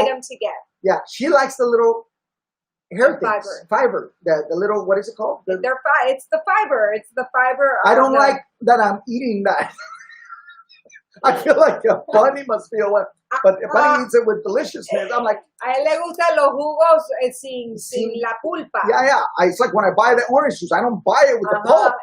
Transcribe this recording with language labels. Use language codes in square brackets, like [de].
[en] item to get. Yeah, she likes the little hair things. Fiber. The little, what is it called? It's the fiber. It's the fiber. I don't like that I'm eating that. I feel like a bunny must feel what, but a bunny eats it with deliciousness. I'm like, [es] a él le gustan los jugos sin la pulpa. [en] Yeah. It's like when I buy the orange juice, I don't buy it with the pulp.